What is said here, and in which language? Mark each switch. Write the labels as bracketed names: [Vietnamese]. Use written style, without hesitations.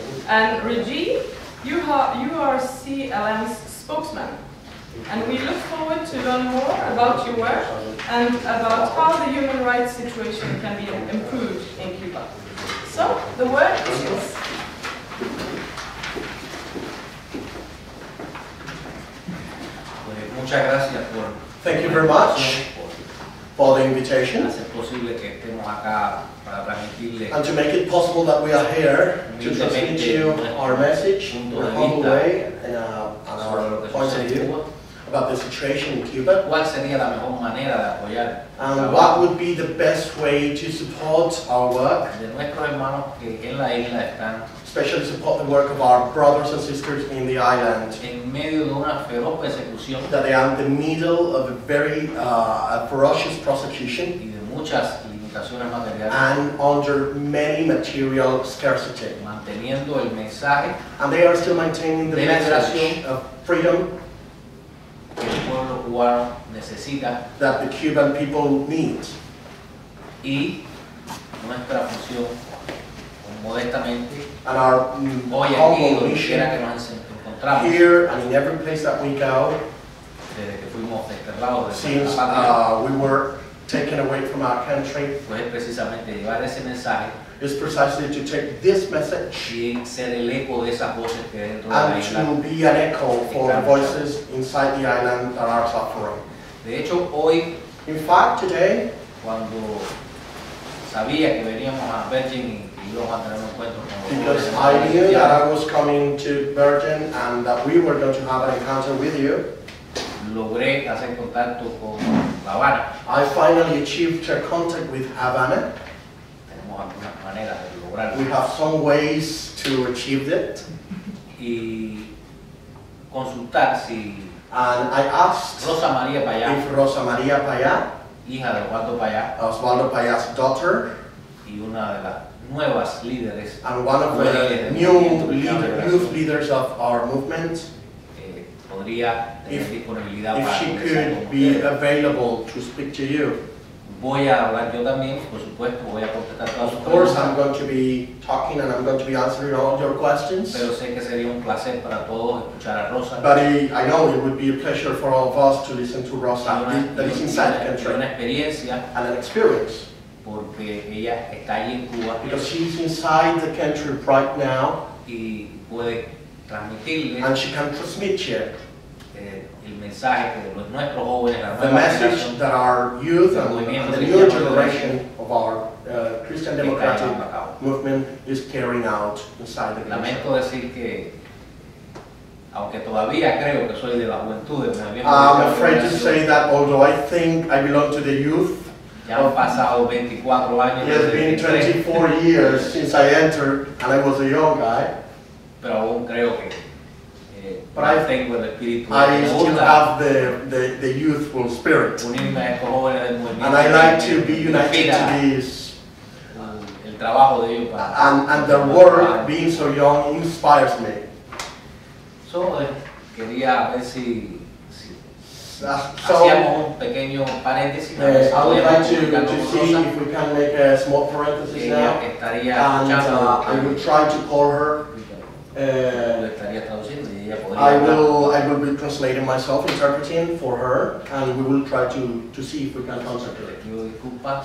[English] And Reggie, you are CLM's spokesman, and we look forward to learn more about your work and about how the human rights situation can be improved in Cuba. So, the word is yours. [Spanish] Muchas gracias [English] Thank you very much for the invitation, [Spanish] hacer posible que estemos acá para transmitirle [English] and to make it possible that we are here to transmit to you our message in a humble way and our point of view about the situation in Cuba. [Spanish] ¿Cuál sería la mejor manera de apoyar [English] And what would be the best way to support our work, [Spanish] de nuestros hermanos que en la isla están [English] especially support the work of our brothers and sisters in the island, [Spanish] en medio de una feroz persecución [English] that they are in the middle of a very ferocious prosecution [Spanish] y de muchas limitaciones materiales, [English] and under many material scarcity. [Spanish] manteniendo el mensaje [English] And they are still maintaining the [Spanish] de [English] message of freedom [Spanish] que el pueblo cubano necesita, [English] that the Cuban people need. [Spanish] y nuestra función modestamente [English] And our [Spanish] hoy aquí [English] humble [Spanish] donde quiera que [English] mission [Spanish] nos encontramos [English] here and in every place that we go, [Spanish] desde que fuimos desterrados de [English] since [Spanish] nuestra patria, [English] we were taken away from our country, [Spanish] pues es precisamente llevar ese mensaje [English] is precisely to take this message [Spanish] y ser el eco de esas voces que dentro de la [English] and [Spanish] isla. [English] to be an echo for the voices inside the island that are suffering. [Spanish] De hecho, hoy, [English] In fact, today, [Spanish] cuando sabía que veníamos a Bergen y íbamos a tener un encuentro con los [English] because I knew that I was coming to Bergen and that we were going to have an encounter with you, [Spanish] logré hacer contacto con La Habana. [English] I finally achieved a contact with Havana. [Spanish] Tenemos algunas maneras de lograrlo. [English] We have some ways to achieve it. [Spanish] Y consultar si [English] And I asked [Spanish] Rosa María Payá, [English] if Rosa María Paya, [Spanish] hija de Osvaldo Payá, [English] Osvaldo Paya's daughter, [Spanish] y una de las nuevas líderes, [English] and one of the youth leaders of our movement, [Spanish] podría tener disponibilidad [English] if [Spanish] para [English] she [Spanish] conversar [English] could [Spanish] con [English] be [Spanish] ustedes. [English] available to speak to you. [Spanish] voy a hablar yo también, por supuesto, voy a contestar todas sus [English] Of course, [Spanish] preguntas. [English] I'm going to be talking and I'm going to be answering all your questions. [Spanish] Pero sé que sería un placer para todos escuchar a Rosa. [English] But I know it would be a pleasure for all of us to listen to Rosa, that is inside the country, [Spanish] una experiencia, [English] and an experience. [Spanish] porque ella está allí en Cuba [English] Because she's inside the country right now, [Spanish] y puede transmitirle [English] and she can transmit here [Spanish] el mensaje que nuestros jóvenes, la [English] the [Spanish] nueva [English] message [Spanish] generación, [English] that our youth and the new generation of our Christian Democratic movement is carrying out inside the country. [Spanish] Lamento decir que, aunque todavía creo que soy de la juventud, [English] I'm afraid to say that although I think I belong to the youth, [Spanish] ya han pasado 24 años. [English] it has been 24 years since I entered and I was a young guy, [Spanish] pero aún creo que [English] but I [Spanish] tengo el espíritu. [English] I still have the youthful spirit. [Spanish] Unirme a estos jóvenes del movimiento. [English] And I like to be united to these. [Spanish] El trabajo de ellos para. [English] And their work, being so young, inspires me. [Spanish] So, quería ver si [English] So, [Spanish] hacíamos un pequeño paréntesis. [English] I would like to see if we can make a small parenthesis now. And I will try to call her. I will be translating myself, interpreting for her, and we will try to see if we can contact her.